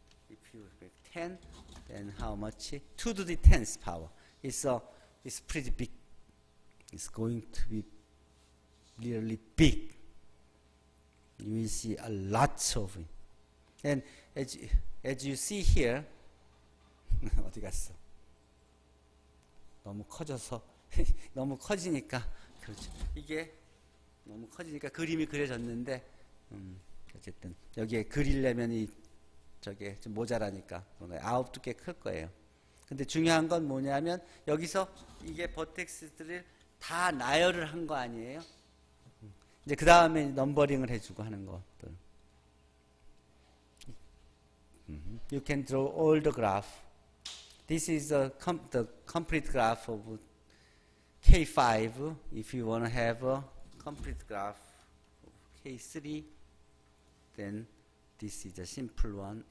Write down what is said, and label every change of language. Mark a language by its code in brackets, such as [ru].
[en] If you make 10, then how much? 2 to the 10th power. It's pretty big. It's going to be really big. You will see a lot of it. And as you see here, [ko] 어디 갔어? 너무 커져서 너무 커지니까 그렇죠. 이게 너무 커지니까 그림이 그려졌는데 어쨌든 여기에 그리려면 저게 좀 모자라니까 아홉 두께 클 거예요. 근데 중요한 건 뭐냐면 여기서 이게 버텍스들을 다 나열을 한 거 아니에요? 이제 그 다음에 넘버링을 해주고 하는 것들. [en] You can draw all the graph. This is the complete graph of K5. If you want to have a complete graph of K3, then this is a simple one.